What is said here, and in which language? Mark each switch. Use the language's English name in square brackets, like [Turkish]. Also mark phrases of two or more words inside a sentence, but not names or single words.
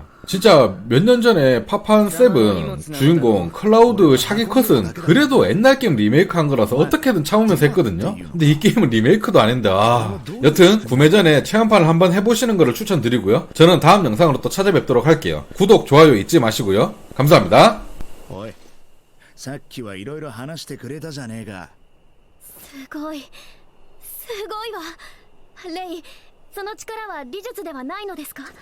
[Korean] 진짜 몇 년 전에 파판 7 주인공 클라우드 샤기컷은 그래도 옛날 게임 리메이크 한 거라서 어떻게든 참으면서 했거든요. 근데 이 게임은 리메이크도 아닌데 여튼 구매 전에 체험판을 한번 해보시는 거를 추천드리고요. 저는 다음 영상으로 또 찾아뵙도록 할게요. 구독, 좋아요 잊지 마시고요. 감사합니다. [Japanese] おい、さっきはいろいろ話してくれたじゃねえか。すごいわ。レイ、その力は理術ではないのですか？